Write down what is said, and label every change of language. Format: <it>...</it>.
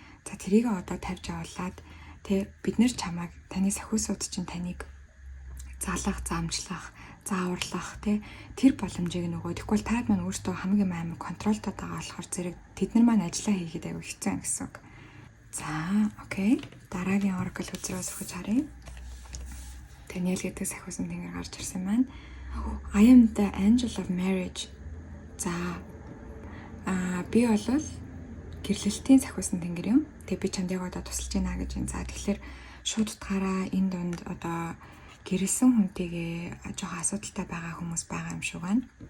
<mn>За тэрийг одоо тавьж аваад бид нэр чамайг таны сахиусууд чинь таныг залах, замжлах, зааварлах тэр боломжийг нөгөө тэгвэл таад маань өөртөө хамгийн амар контролтой байгаа болохоор зэрэг тэд нар маань ажиллаа хийгээд аягүй хэцүү юм гэсэн үг. За, окей. Дараагийн Oracle үзрээс сөхөж харъя. Daniel гэдэг сахиусан тэнгэр гарч ирсэн байна.</mn> <en>I am the angel of marriage.</en> <mn>За, би бол гэрлэлтийн сахиусан тэнгэр юм. Тэгээ би чамд яг одоо тусалж байна гэж байна. За, тэгэхээр шууд утгаараа энэ донд одоо гэрэлсэн хүнтэйгээ жоохон асуудалтай байгаа хүмүүс байгаа юм шиг байна.</mn>